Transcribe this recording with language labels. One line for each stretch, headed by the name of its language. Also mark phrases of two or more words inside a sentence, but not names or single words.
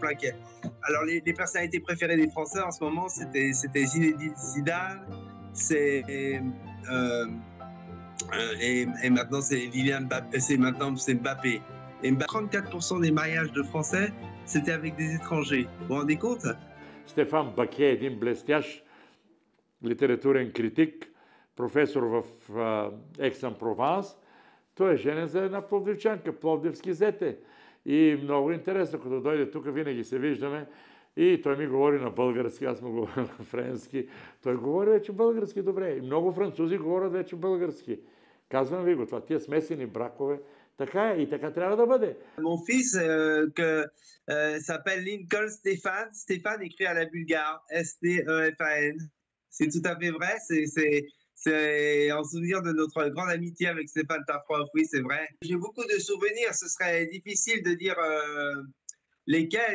French: Alors, les personnalités préférées des Français en ce moment, c'était Zinedine Zidane, et maintenant c'est Kylian Mbappé, c'est Mbappé. Et 34% des mariages de Français, c'était avec des étrangers. Vous vous rendez compte?
Bulgarian: Стефан Баке, един блестящ литературен критик, професор в Екс-ен-Прованс. Той е женен за една пловдивчанка, пловдивски зете. И много интересно, като дойде тук, винаги се виждаме. И той ми говори на български, аз му говоря на френски. Той говори вече български добре. И много французи говорят вече български. Казвам ви го, това тия смесени бракове, така е и така трябва да бъде.
French: Mon fils s'appelle Lincoln Stéphane. Stéphane écrit à la bulgare, S-T-E-F-A-N. C'est tout à fait vrai, c'est en souvenir de notre grande amitié avec Stéphane Tafroff, oui, c'est vrai. J'ai beaucoup de souvenirs, ce serait difficile de dire lesquels.